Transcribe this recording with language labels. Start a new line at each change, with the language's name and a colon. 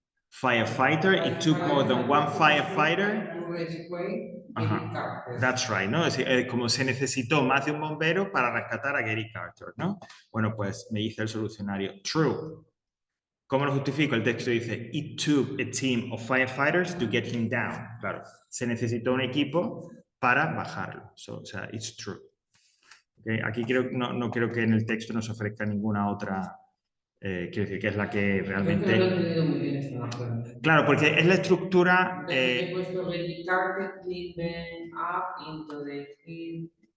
English: Firefighter, it took more than one firefighter. Ajá. That's right, ¿no?
Spanish: Como se necesitó más de un bombero para rescatar a Gary Carter, ¿no? Bueno, pues me dice el solucionario, true. ¿Cómo lo justifico? El texto dice,
English: it took a team of firefighters to get him down.
Spanish: Claro, se necesitó un equipo para bajarlo. O sea,
English: it's true.
Spanish: Okay. Aquí no creo que en el texto nos ofrezca ninguna otra, quiero decir, que es la que realmente... Creo que no lo he entendido muy bien esta. Claro, porque es la estructura... He puesto
English: Gary Carter climbing up into the hill.